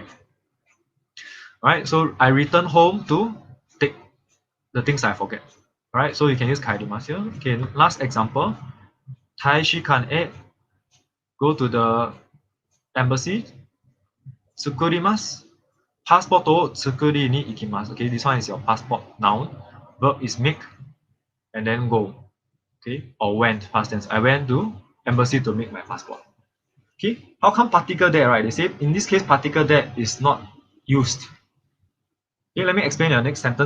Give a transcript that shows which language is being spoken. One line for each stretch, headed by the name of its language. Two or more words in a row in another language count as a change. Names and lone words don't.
English: Alright, so I return home to take the things I forget. Alright, so you can use kaerimasu here. Okay, last example.
Japanese: 大使館へ
English: go to the embassy.
Japanese: 作ります。パスポートを作りに行きます.
English: Okay, this one is your passport noun. Verb is make and then go. Okay, or went, past tense. I went to embassy to make my passport. Okay, how come particle there, right? They say in this case particle there is not used. Okay, let me explain the next sentence.